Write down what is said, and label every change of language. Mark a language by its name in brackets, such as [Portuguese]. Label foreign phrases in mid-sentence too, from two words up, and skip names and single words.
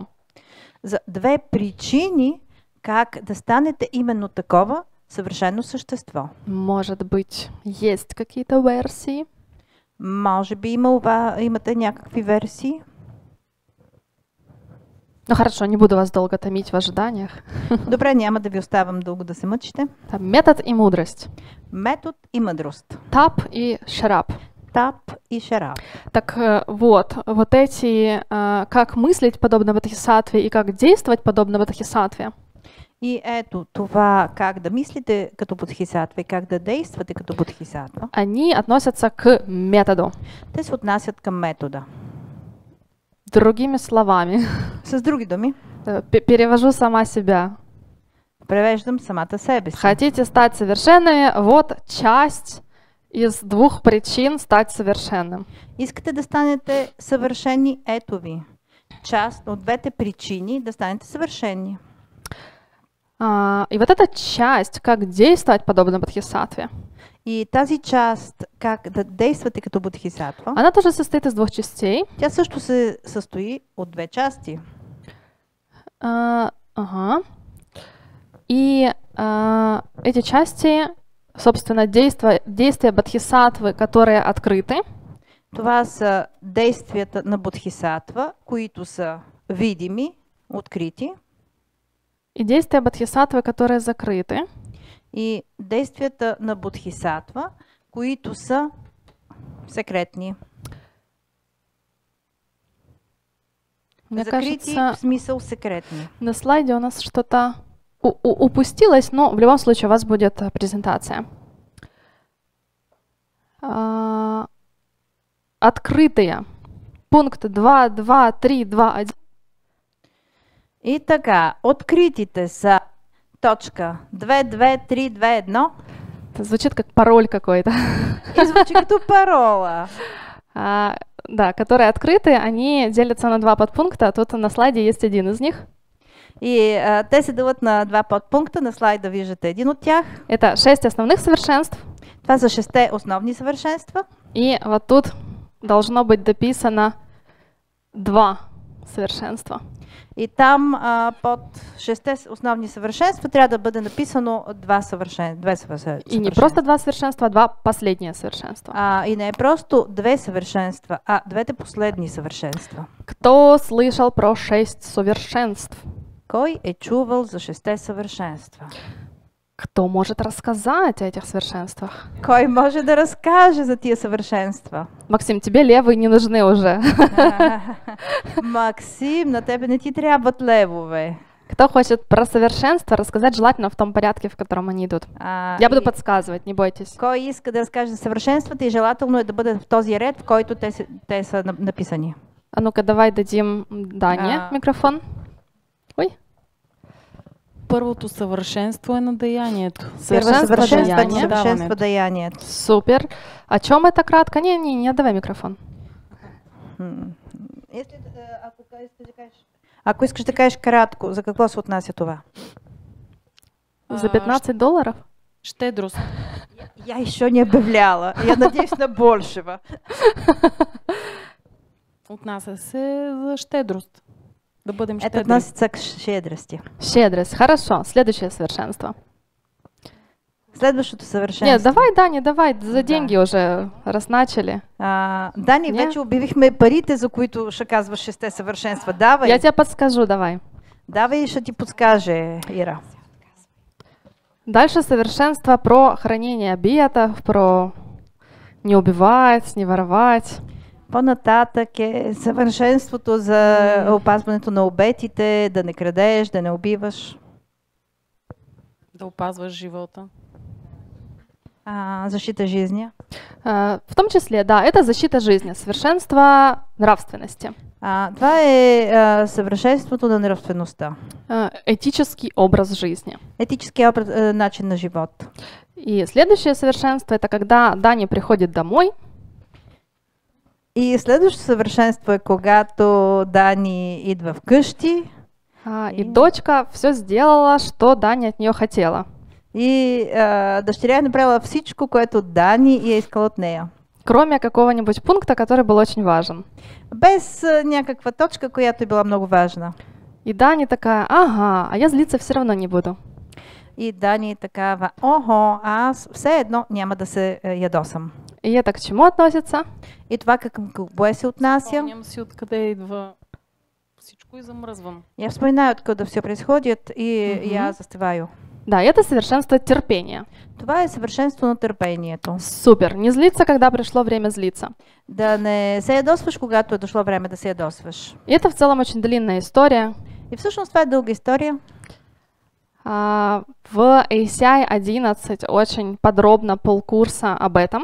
[Bulgarian] за две причини как да станете именно такова съвършено същество. [Russian] Может быть, есть какие-то версии? [Bulgarian] Може би имате някакви версии. [Russian] Ну хорошо, не буду вас долго томить в ожиданиях. [Bulgarian] Добре, няма да ви оставам дълго да се мъчите. [Russian] Там метод и мудрость. [Bulgarian] Метод и мъдрост. [Russian] Тап и шарап. Тап и шарап. Так вот эти, как мыслить подобно Бодхисаттве и как действовать подобно Бодхисаттве, [Bulgarian] И ето това как да мислите като Бодхисаттва и как да действате като Бодхисаттва, [Russian] они относятся к методу. [Bulgarian] те се отнасят към метода. [Russian] Другими словами, [Bulgarian] С други думи, [Russian] перевожу сама себя. [Bulgarian] превеждам самата себе си. [Russian] Хотите стать совершенными? Вот часть из двух причин стать совершенным. [Bulgarian] Искате да станете съвършени, ето ви. Част от двете причини да станете съвършени. [Russian] И вот эта часть, как действовать подобно Бодхисаттве, [Bulgarian] И тази част, как да действате като Бодхисаттва, [Russian] она тоже состоит из двух частей. [Bulgarian] тя също се състои от две части. Ага. [Russian] И эти части, собственно, действия Бодхисаттвы, которые открыты, [Bulgarian] Това са действията на Бодхисаттва, които са видими, открити, [Russian] и действия Бодхисаттвы, которые закрыты. [Bulgarian] и действията на Бодхисаттва, които са секретни. [Russian] Мне [Bulgarian] Закрити [Russian] кажется, [Bulgarian] в смисъл секретни. [Russian] на слайде у нас что-то упустилось, но в любом случае у вас будет презентация. Открытые. Пункт 2, 2, 3, 2, 1. [Bulgarian] И така, откритите са точка 22321 [Russian] Это звучит как пароль какой-то. [Bulgarian] и звучи като парола. [Russian] Да, которые открыты, они делятся на два подпункта. Тут на слайде есть один из них. [Bulgarian] И те се делят на два подпункта. На слайда виждате един от тях. [Russian] Это 6 основных совершенств. [Bulgarian] Това са 6 основни съвършенства. [Russian] И вот тут должно быть дописано 2 совершенства. [Bulgarian] И там под 6 основни съвършенства трябва да бъде написано две съвършенства. [Russian] И не просто 2 совершенства, а 2 последние совершенства. [Bulgarian] И не е просто две съвършенства, а двете последни съвършенства. [Russian] Кто слышал про 6 совершенств? [Bulgarian] Кой е чувал за 6 съвършенства? [Russian] Кто может рассказать о этих совершенствах? [Bulgarian] Кой може да разкаже за тия съвършенства? [Russian] Максим, тебе левые не нужны уже. [Bulgarian] Максим, на тебе не ти трябват левове. [Russian] Кто хочет про совершенства рассказать, желательно в том порядке, в котором они идут. Я буду подсказывать, не бойтесь. [Bulgarian] Кой иска да разкаже за съвършенствата и желателно е да бъде в този ред, в който те са написани. [Russian] А ну-ка, давай дадим Дане микрофон. Ой. [Bulgarian] Първото съвършенство е на деянието. Съвършенство даянието. [Russian] Супер. О чем это кратко? Не, давай микрофон. [Bulgarian] Ако искаш да кажеш кратко, за какво се отнася това? За $15? Щедрост. [Russian] Я еще не обявляла. Я надеюсь на большего. [Bulgarian] Отнася се за щедрост. Да бъдем [Russian] Это [Bulgarian] щедри. [Russian] относится к щедрости. Щедрость. Хорошо. Следующее совершенство. [Bulgarian] Следващото съвършенство. [Russian] Нет, давай, Дани, давай, за [Bulgarian] Да. [Russian] деньги уже, раз начали. [Bulgarian] Дани, Не? вече обявихме парите, за които ще казваш 6 съвършенства. [Russian] Давай. Я тебе подскажу, давай. [Bulgarian] Давай, ще ти подскаже, Ира. [Russian] Дальше совершенство про хранение обетов, про не убивать, не воровать. [Bulgarian] По-нататък е съвършенството за опазването на обетите, да не крадеш, да не убиваш. Да опазваш живота. [Russian] Защита жизни. В том числе, да, это защита жизни, совершенство нравственности. [Bulgarian] Това е съвършенството на нравствеността. [Russian] Этический образ жизни. [Bulgarian] Етически начин на живот. [Russian] И следующее совершенство это когда Дани приходит домой. [Bulgarian] И следващото съвършенство е когато Дани идва вкъщи [Russian] И дочка все сделала, что Дани от нее хотела. [Bulgarian] и дъщеря е направила всичко, което Дани е искала от нея. [Russian] Кроме какого-нибудь пункта, который был очень важен. [Bulgarian] Без някаква точка, която е била много важна. [Russian] И Дани такая, ага, а я злиться все равно не буду. [Bulgarian] И Дани е такава, ого, аз все едно няма да се ядосам. [Russian] И это к чему относится? [Bulgarian] И това към кое се отнася? Спомням си откъде идва всичко и замръзвам. [Russian] Я вспоминаю, откуда все происходит, и Мгм. я застываю. Да, это совершенство терпения. [Bulgarian] Това е съвършенство на търпението. [Russian] Супер. Не злиться, когда пришло время злиться. [Bulgarian] Да не се ядосваш, когато е дошло време да се ядосваш. [Russian] И это в целом очень длинная история. [Bulgarian] И всъщност това е дълга история. [Russian] В ACI 11 очень подробно полкурса об этом.